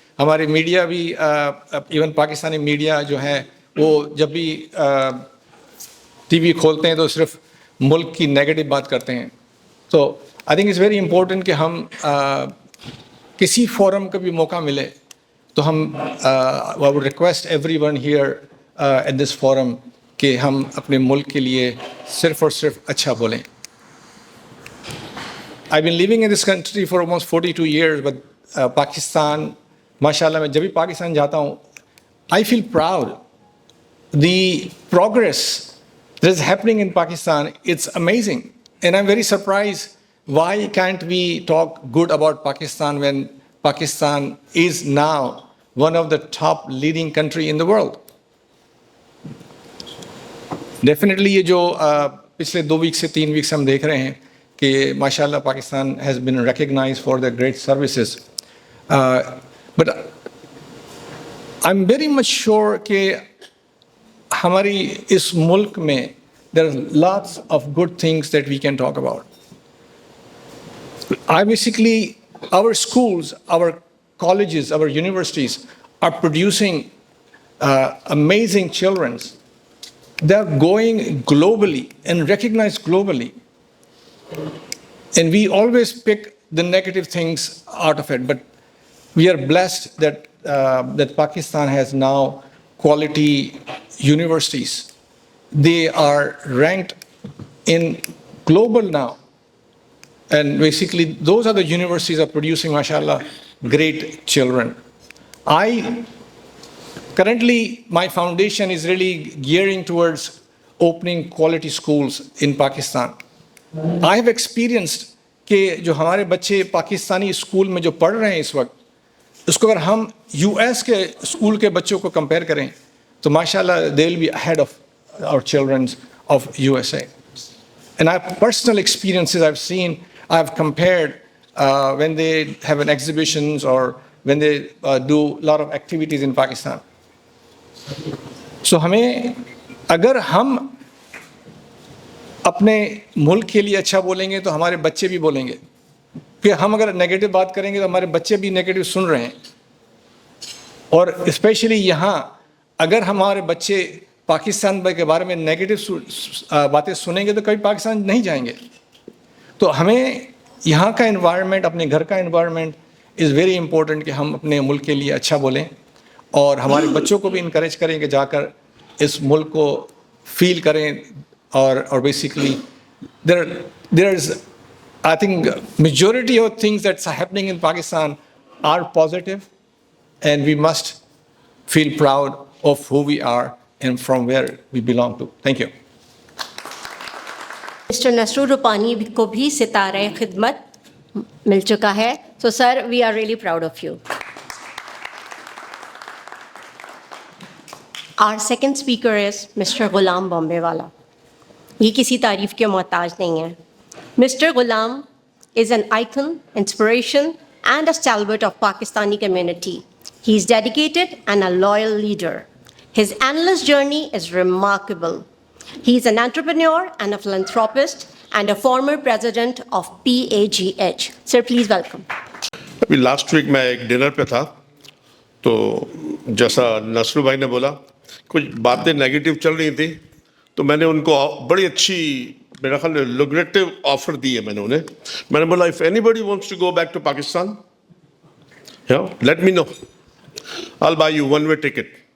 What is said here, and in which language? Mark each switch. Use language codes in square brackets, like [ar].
[ur] ہماری میڈیا بھی even Pakistani media جو ہے وہ جب بھی ٹی وی کھولتے ہیں تو صرف ملک کی نیگیٹو بات کرتے ہیں. تو [en] I think it's very important [ur] کہ ہم کسی فورم کا بھی موقع ملے تو ہم [en] I would request everyone here at this forum [ur] کہ ہم اپنے ملک کے لیے صرف اور صرف اچھا بولیں. [en] I've been living in this country for almost 42 years, but [ur] Pakistan ماشاء اللہ میں جب بھی پاکستان جاتا ہوں [en] I feel proud. The progress that is happening in Pakistan, it's amazing. And I'm very surprised why can't we talk good about Pakistan when Pakistan is now one of the top leading country in the world? [ur] Definitely یہ جو پچھلے 2 weeks سے 3 weeks ہم دیکھ رہے ہیں کہ ماشاءاللہ Pakistan [en] has been recognized for their great services. But I'm very much sure [ur] کہ ہماری اس ملک میں [en] there are lots of good things that we can talk about. Our schools, our colleges, our universities are producing amazing children. They are going globally and recognized globally. And we always pick the negative things out of it. But we are blessed that Pakistan has now quality universities. They are ranked in global now. And basically, those are the universities are producing, mashallah, great children. Currently, my foundation is really gearing towards opening quality schools in Pakistan. [ur] I have experienced کہ جو ہمارے بچے Pakistani school میں جو پڑھ رہے ہیں اس وقت، اس کو اگر ہم یو ایس کے اسکول کے بچوں کو کمپیئر کریں تو ماشاءاللہ [en] they will be ahead of our children of USA. And I have personal experiences I've seen. I've compared when they have an exhibitions or when they do a lot of activities in Pakistan. [ur] So ہمیں اگر ہم اپنے ملک کے لیے اچھا بولیں گے تو ہمارے بچے بھی بولیں گے، کہ ہم اگر نیگیٹو بات کریں گے تو ہمارے بچے بھی نیگیٹو سن رہے ہیں. اور اسپیشلی یہاں اگر ہمارے بچے پاکستان کے بارے میں نیگیٹو باتیں سنیں گے تو کبھی پاکستان نہیں جائیں گے. تو ہمیں یہاں کا انوائرمنٹ، اپنے گھر کا انوائرمنٹ [en] is very important [ur] کہ ہم اپنے ملک کے لیے اچھا بولیں اور ہمارے بچوں کو بھی انکریج کریں کہ جا کر اس ملک کو فیل کریں. [en] اور basically there is, I think, majority of things that's happening in Pakistan are positive, and we must feel proud of who we are and from where we belong to. Thank you. [ur] Mister نصر روپانی کو بھی ستارہ خدمت مل چکا ہے. [en] So sir we are really proud of you. Our second speaker is mister Ghulam Bombaywala. [ur] یہ کسی تعریف کے محتاج نہیں ہے. [en] Mister Ghulam is an icon, inspiration and a stalwart of Pakistani community. He is dedicated and a loyal leader. His endless journey is remarkable. He is an entrepreneur and a philanthropist and a former president of PAGH. Sir, please welcome. [ur] ابھی last week میں ایک dinner پہ تھا تو جیسا نصر بھائی نے بولا کچھ باتیں نیگیٹو چل رہی تھیں تو میں نے ان کو بڑی اچھی میرا خیال لوکریٹو آفر دی ہے. میں نے بولا [en] If anybody wants to go back to Pakistan let me know, I'll buy you one way ticket.